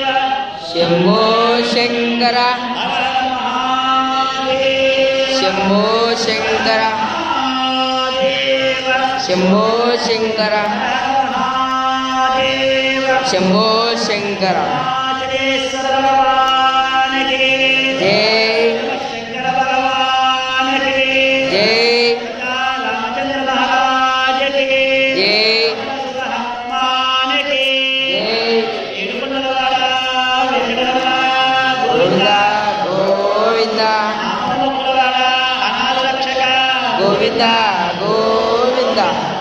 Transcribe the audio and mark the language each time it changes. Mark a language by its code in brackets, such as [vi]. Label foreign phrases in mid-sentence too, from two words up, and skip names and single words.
[hi] शम्भो शङ्कर हर हर महादेव शम्भो शङ्कर महादेव शम्भो शङ्कर महादेव शम्भो शङ्कर राजनेश्वर भगवान के जय शंकर भगवान के जय रामचंद्र महाराज के जय हनुमान के जय [te] ఏడుకొండలవాడ వెంకటరమణ गोविंद గోవింద गोविंद నామములవాడ అనాథ రక్షక गोविंद गोविंद